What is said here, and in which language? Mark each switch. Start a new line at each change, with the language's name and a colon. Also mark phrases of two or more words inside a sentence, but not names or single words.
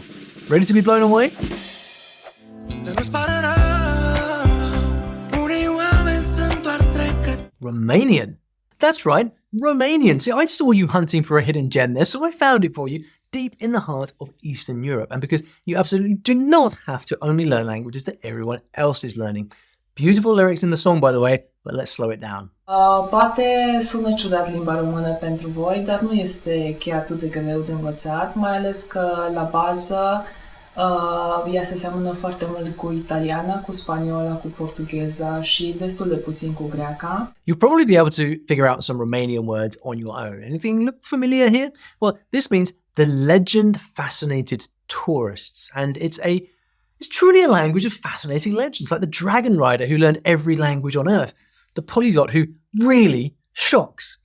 English: Ready to be blown away? Romanian. That's right, Romanian. See, I saw you hunting for a hidden gem there, so I found it for you deep in the heart of Eastern Europe. And because you absolutely do not have to only learn languages that everyone else is learning. Beautiful lyrics in the song, by the way, but let's slow it down.
Romanian: Poate sună ciudat limba română pentru voi, dar nu este chiar atât de greu de învățat, mai ales că la bază ea se seamănă foarte mult cu italiana, cu spaniola, cu portugheza și destul de puțin cu greaca.
English: You'll probably be able to figure out some Romanian words on your own. Anything look familiar here? Well, this means the legend fascinated tourists, and it's truly a language of fascinating legends, like the dragon rider who learned every language on earth, the polyglot who really shocks.